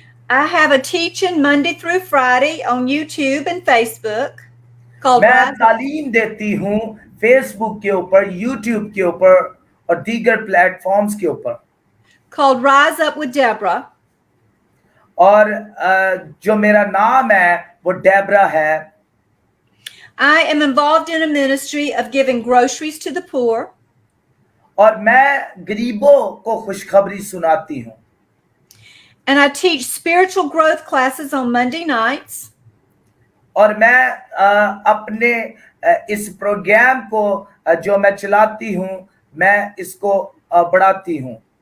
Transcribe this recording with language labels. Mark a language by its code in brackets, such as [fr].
[en] I have a teaching Monday through Friday on YouTube and Facebook called [hi] मैं [en] Rise Up, [hi] तालीम देती हूँ Facebook के ऊपर, यूट्यूब के ऊपर और दीगर प्लेटफॉर्म्स के ऊपर [en] called Rise Up with Deborah. [hi] और जो मेरा नाम है वो डेबरा है [en] I am involved in a ministry of giving groceries to the poor. [hi] और मैं गरीबों को खुशखबरी सुनाती हूँ [en] And I teach spiritual growth classes on Monday nights. [hi] और मैं अपने इस प्रोग्राम को जो मैं चलाती हूँ मैं इसको बढ़ाती हूँ